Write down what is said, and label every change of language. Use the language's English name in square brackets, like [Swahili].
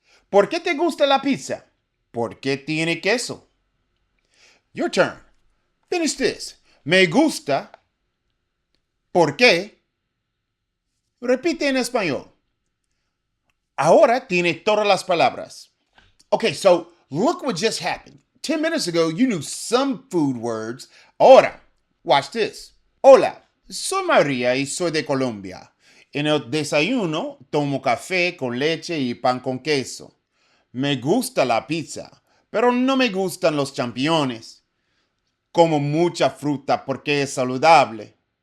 [Spanish] ¿Por qué te gusta la pizza? ¿Por qué tiene queso? [English] Your turn. Finish this. [Spanish] Me gusta. ¿Por qué? Repite en español. Ahora tiene todas las palabras. [English] Okay, so look what just happened. 10 minutes ago, you knew some food words. [Spanish] Ahora, [English] watch this. [Spanish] Hola, soy María y soy de Colombia. En el desayuno tomo café con leche y pan con queso. Me gusta la pizza, pero no me gustan los champiñones. Como mucha fruta porque es saludable.